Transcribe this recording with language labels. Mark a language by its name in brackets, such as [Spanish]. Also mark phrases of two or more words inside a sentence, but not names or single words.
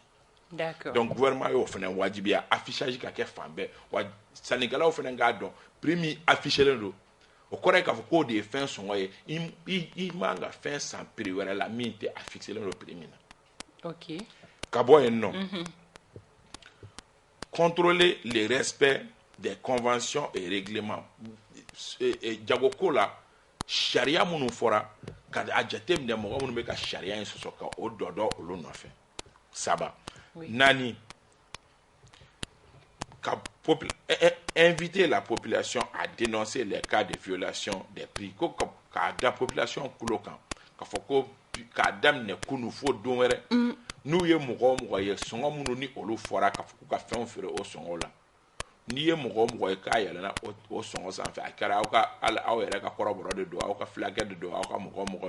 [Bambara] D'accord. Donc gouvernement y'o fana wajibiya affichage ka kɛ fan bɛɛ wa sannikɛlaw fana k'a dɔn prix min affichelen don o kɔrɔ ye k'a fɔ k'o de ye fɛn sɔngɔ ye i man ka fɛn san prix wɛrɛ la min tɛ a fixélen don prix min na. Ok. Ka bɔ yen nɔ. [French] Contrôler le respect des conventions et règlements. [Bambara] Jagoko la sariya minnu fɔra ka a jateminɛ mɔgɔ minnu bɛ ka sariya in sɔsɔ ka o dɔ dɔ olu nɔfɛ. Saba, naani, [French] inviter la population à dénoncer les cas de violation des prix. [Bambara] Ko ka da population kulo kan ka fɔ ko k'a daminɛ kunu fo don wɛrɛ n'u ye mɔgɔ ye sɔngɔ minnu ni olu fɔra ka fɔ k'u ka fɛnw feere o sɔngɔ la, n'i ye mɔgɔ ye k'a yɛlɛnna o sɔngɔ sanfɛ a kɛra aw yɛrɛ ka kɔrɔbɔrɔ de don, aw ka fulakɛ de don, aw ka mɔgɔ